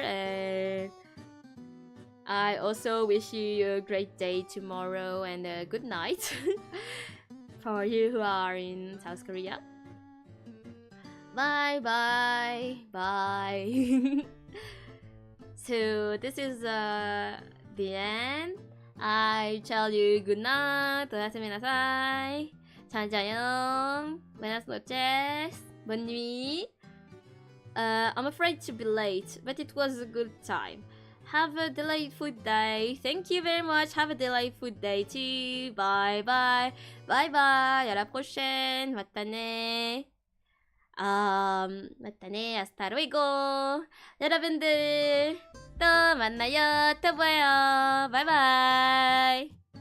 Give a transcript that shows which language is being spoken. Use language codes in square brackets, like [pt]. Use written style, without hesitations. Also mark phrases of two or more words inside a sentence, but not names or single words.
[en] And I also wish you a great day tomorrow and a good night for you who are in South Korea. Bye bye bye. So this is the end. I tell you good night. [ja] おやすみなさい. [ko] 잘 자요. [es] Buenas noches. [fr] Bonne nuit. [en] I'm afraid to be late, but it was a good time. Have a delightful day. Thank you very much. Have a delightful day too. Bye bye. Bye bye. [fr] À la prochaine. [ja] またね。またね. [es] Hasta luego. [ko] 여러분들 또 만나요. 또 봐요. [en] Bye bye.